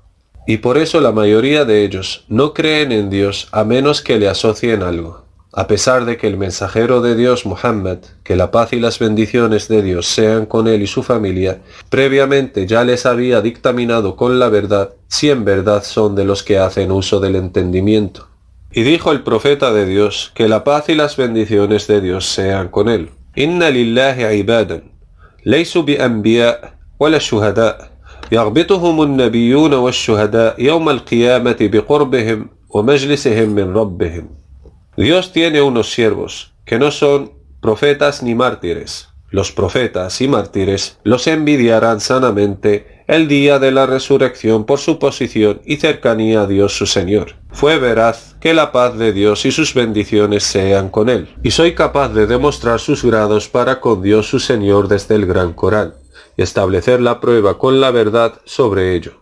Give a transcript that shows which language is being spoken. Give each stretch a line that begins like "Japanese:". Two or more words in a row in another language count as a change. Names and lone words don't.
Spanish: Y por eso la mayoría de ellos no creen en Dios a menos que le asocien algo, a pesar de que el mensajero de Dios Muhammad, que la paz y las bendiciones de Dios sean con él y su familia, previamente ya les había dictaminado con la verdad si en verdad son de los que hacen uso del entendimiento. Y dijo el profeta de Dios, que la paz y las bendiciones de Dios sean con él:
Arabic: إن لله عباداً ليسوا بأنبياء ولا شهداء, يغبطهم النبيون والشهداء يوم القيامة بقربهم ومجلسهم من ربهم.
Spanish: Dios tiene unos siervos, que no son profetas ni mártires. Los profetas y mártires los envidiarán sanamente el día de la resurrección por su posición y cercanía a Dios su Señor. Fue veraz que la paz de Dios y sus bendiciones sean con él, y soy capaz de demostrar sus grados para con Dios su Señor desde el Gran Corán, y establecer la prueba con la verdad sobre ello.